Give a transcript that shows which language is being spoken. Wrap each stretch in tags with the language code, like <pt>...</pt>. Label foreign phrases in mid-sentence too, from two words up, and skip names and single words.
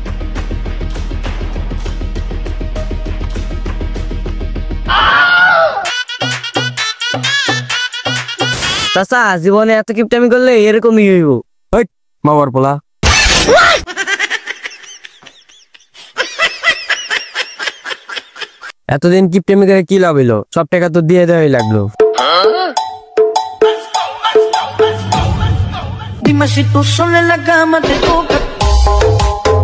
<bn>চাচা জীবনে এত কিপটামি করলে এরকমই হইব। মামার পোলা। এতদিন কি প্রেমিকা কি লাভ হইলো? সব টাকা তো দিয়ে দেওয়াই লাগলো।</bn> <es>Dime si tú sola en la cama te toca.</es>